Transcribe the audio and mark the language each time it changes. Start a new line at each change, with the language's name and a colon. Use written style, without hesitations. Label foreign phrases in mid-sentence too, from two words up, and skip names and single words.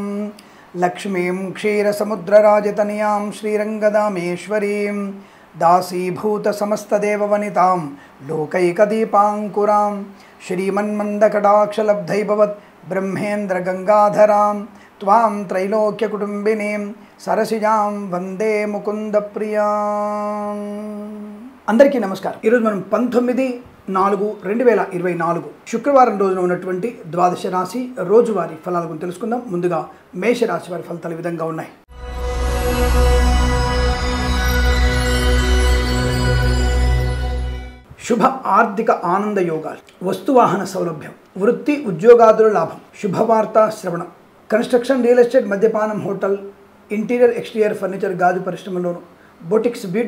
Sanskrit: लक्ष्मीं क्षीरसमुद्रराजतनयां श्रीरङ्गदामेश्वरीं दासीभूतसमस्तदेववनितां लोकैकदीपाङ्कुरां श्रीमन्मन्दकटाक्षलब्धैभवत् ब्रह्मेन्द्रगङ्गाधरां त्वां त्रैलोक्यकुटुम्बिनीं सरसिजां वन्दे मुकुन्दप्रियाम्।
Telugu: అందరికీ నమస్కారం। ఈరోజు మనం 19/4/2024 శుక్రవారం రోజున ఉన్నటువంటి ద్వాదశ రాశి రోజువారీ ఫలాల గురించి తెలుసుకుందాం। ముందుగా మేష రాశి వారి ఫలితాలు ఈ విధంగా ఉన్నాయి। శుభ ఆర్థిక ఆనంద యోగాలు, వస్తువాహన సౌలభ్యం, వృత్తి ఉద్యోగాదుల లాభం, శుభవార్త శ్రవణం,
English: construction, real estate,
Telugu: మద్యపానం, హోటల్,
English: interior exterior furniture,
Telugu: గాజు పరిశ్రమలోను,
English: boutiques, beauty